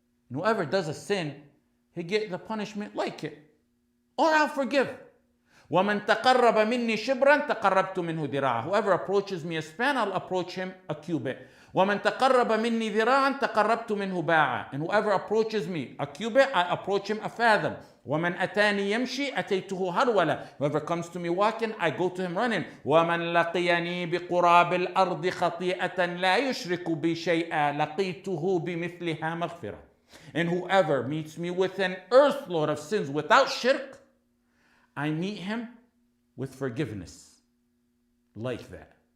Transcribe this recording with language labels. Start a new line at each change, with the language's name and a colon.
English: And whoever does a sin, he get the punishment like it. Or I'll forgive.
Arabic: وَمَنْ تَقَرَّبَ مِنِّي شِبْرًا تَقَرَّبْتُ مِنْهُ ذِرَاعًا.
English: Whoever approaches me a span, I'll approach him a cubit.
Arabic: وَمَنْ تَقَرَّبَ مِنِّي ذِرَاعًا تَقَرَّبْتُ مِنْهُ بَاعًا.
English: And whoever approaches me a cubit, I approach him a fathom.
Arabic: وَمَنْ أَتَانِي يَمْشِي أَتَيْتُهُ هَرْوَلًا.
English: Whoever comes to me walking, I go to him running.
Arabic: وَمَنْ لَقِيَنِي بِقُرَابِ الْأَرْضِ خَطِيئَةً لَا يُشْرِكُ بِي شَيْئًا لَقِيتُهُ بِمِثْلِهَا مَغْفِرَةً.
English: And whoever meets me with an earth load of sins without shirk, I meet him with forgiveness like that.